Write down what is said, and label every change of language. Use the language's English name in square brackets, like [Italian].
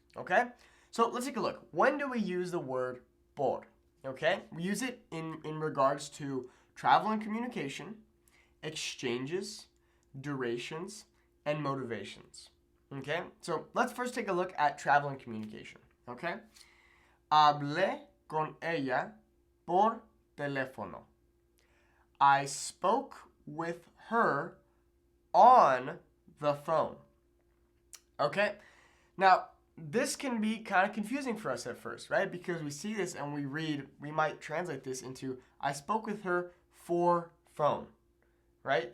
[English] Okay, so let's take a look. When do we use the word por? Okay, we use it in regards to travel and communication, exchanges, durations, and motivations. Okay, so let's first take a look at travel and communication. [Spanish] Okay, hablé con ella por teléfono. [English] I spoke with her on the phone. Okay, now this can be kind of confusing for us at first, right? Because we see this and we might translate this into I spoke with her for phone, right?